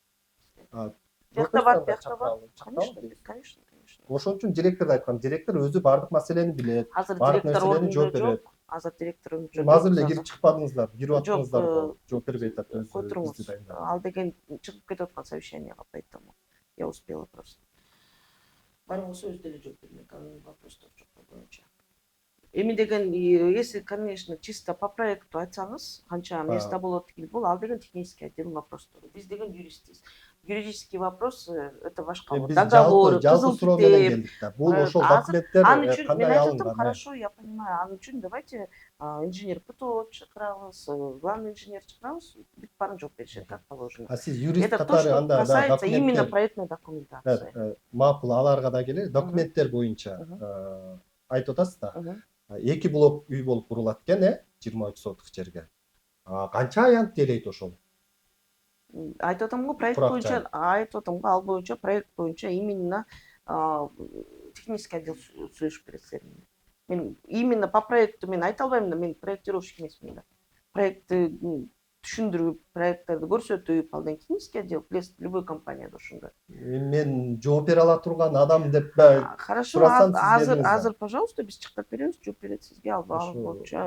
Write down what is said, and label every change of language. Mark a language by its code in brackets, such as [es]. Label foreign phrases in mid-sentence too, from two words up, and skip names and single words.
[ky] Бияқта бар, бияқта бар. Конечно. Ошон үчүн директорду айткам, директор өзү бардык маселени билет. Азыр Бардык директор нерселерди жооп ордунда берет. жок. Азыр директор ордунда жок. Азыр эле кирип чыкпадыңыздар, кирип Жок, аттыңыздар, жооп бербей атат өзү. Отуруңуз. Ал деген чыгып кетип аткан совещанияга [ru] поэтому я успела просто. [ky] Бар болсо өзү деле жооп бермек, анын вопростор жок боюнча. Эми деген, [ru] если, конечно, чисто по проекту [ky] айтсаңыз, канча место болот деген бул, ал деген [ru] технический отделдин [ky] вопростору. [ru] Биз деген юристтиз. Юридический вопрос это [ky] башка. Биз Договоры, жалпы суроо менен келдик да. Бул ошол документтер Ан үчүн мен кандай айтып атам, алынган? [ru] хорошо, я понимаю. [ky] Ан үчүн [ru] давайте инженер ПТО [ky] чакырабыз, [ru] главный инженер [ky] чакырабыз, бүт баарын жооп беришет, [ru] как положено. [ky] А сиз юрист [ru] Это то, [ky] катары [ru] что [ky] анда [ru] касается именно [ky] документтер [ru] проектной документации. [ky] макул, аларга да келе, документтер боюнча айтып атасыз да. 2 блок үй болуп курулат экен, 23 сотук жерге. Канча аянт тейлейт ошол? Айтып атам го, проект Турак боюнча, айтып атам го, ал боюнча проект боюнча [ru] именно технический отдел [ky] сүйлөшүп берет силер менен. Мен [ru] именно по проекту [ky] мен айта албайм да, мен проектировщик эмесмин да. Проектти түшүндүрүп, проекттерди көрсөтүп, ал деген [ru] технический отдел, [ky] билесиз, [ru] любой компанияда [ky] ошондой. Мен жооп бере ала турган адам деп Хорошо, сурасам сиздерден. азыр, пожалуйста, биз чыктырып беребиз, жооп берет сизге, ал боюнча.